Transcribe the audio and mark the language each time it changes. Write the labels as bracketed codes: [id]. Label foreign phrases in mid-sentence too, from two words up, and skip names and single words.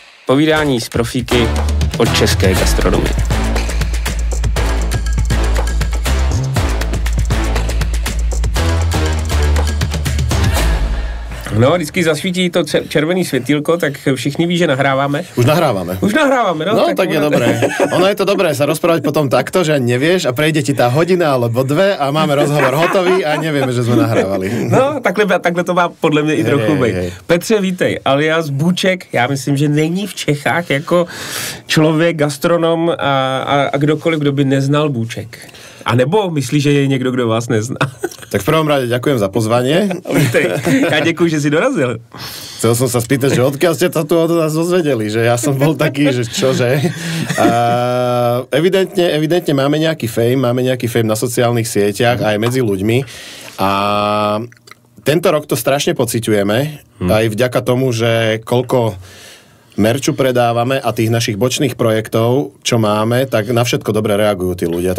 [cs] Povídání z profíky od české gastronomie. No, vždycky zasvítí to červený světýlko, tak všichni ví, že nahráváme. [sk] Už nahrávame, no. No, tak je dobré. Ono je to dobré sa rozprávať potom takto, že nevieš a prejde ti tá hodina alebo dve a máme rozhovor hotový a nevieme, že sme nahrávali. [cs] No, takhle to má podle mě i trochu být. Petře, vítej, alias Bůček. Já myslím, že není v Čechách jako člověk, gastronom a kdokoliv, kdo by neznal Bůček. A nebo myslíš, že je někdo, kdo vás nezná? [sk] Tak v prvom rade ďakujem za pozvanie. Ja ďakujem, že si dorazil. Chcel som sa spýtať, že odkiaľ ste to tu od nás dozvedeli, že ja som bol taký, že čože. Evidentne máme nejaký fame na sociálnych sieťach aj medzi ľuďmi a tento rok to strašne pociťujeme, aj vďaka tomu, že koľko merču predávame a tých našich bočných projektov, čo máme, tak na všetko dobre reagujú tí ľudia.